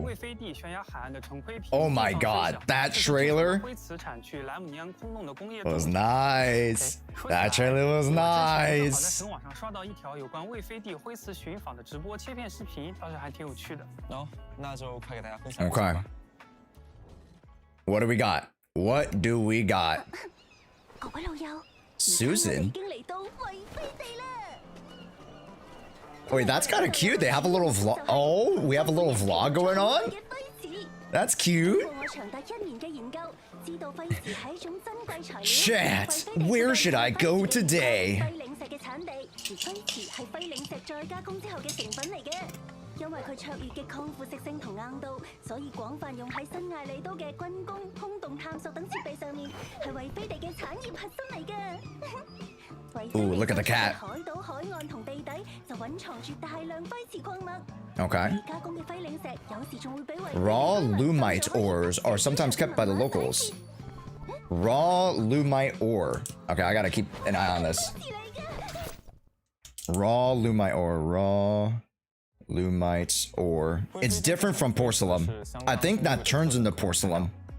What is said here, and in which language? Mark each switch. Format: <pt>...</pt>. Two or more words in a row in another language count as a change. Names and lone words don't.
<en>Oh my god, that trailer was nice. That trailer was nice. Okay. What do we got? What do we got?</en> <yue>各位老友， Susan? 已經嚟到惠飛地啦！</yue> <en>Wait, that's kind of cute. They have a little vlog. Oh, we have a little vlog going on?</en> <yue>嘅輝子，</yue> <en>That's cute.</en> <yue>經過我長達1年嘅研究，知道輝子係一種珍貴材料。</yue> <en>Chat, where should I go today?</en> <yue>輝領石嘅產地，而輝瓷係輝領石再加工之後嘅成品嚟嘅。因為佢卓越嘅抗腐蝕性同硬度，所以廣泛用喺新艾利都嘅軍工、空洞探索等設備上面，係惠飛地嘅產業核心嚟嘅。</yue> <en>Ooh, look at the cat.</en> <yue>海島、海岸同地底就隱藏住大量輝瓷礦物。</yue> <en>Okay.</en> <yue>加工嘅輝領石有時仲會俾惠</yue> <en>Raw lumite ores are sometimes kept by the locals. Raw lumite ore. Okay, I gotta keep an eye on this. Raw lumite ore. Raw lumite ore. It's different from porcelain. I think that turns into porcelain.</en>